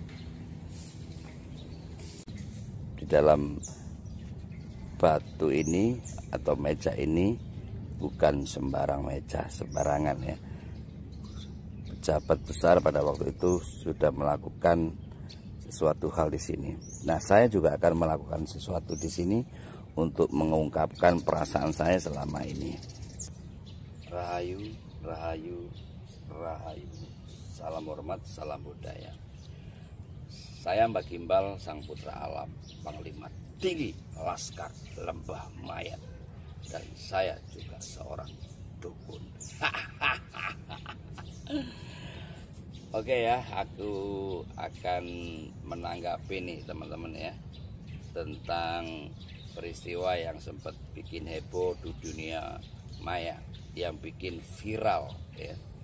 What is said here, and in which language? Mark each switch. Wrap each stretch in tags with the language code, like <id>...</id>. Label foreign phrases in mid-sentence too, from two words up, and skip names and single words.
<id>Di dalam batu ini atau meja ini bukan sembarang meja, sembarangan ya. Pejabat besar pada waktu itu sudah melakukan sesuatu hal di sini. Nah, saya juga akan melakukan sesuatu di sini untuk mengungkapkan perasaan saya selama ini. Rahayu, rahayu, rahayu. Salam hormat, salam budaya. Saya Mbak Gimbal, sang putra alam, Panglima Tinggi Laskar Lembah Mayat. Dan saya juga seorang dukun. Oke ya, aku akan menanggapi nih teman-teman ya, tentang peristiwa yang sempat bikin heboh di dunia maya, yang bikin viral ya.</id>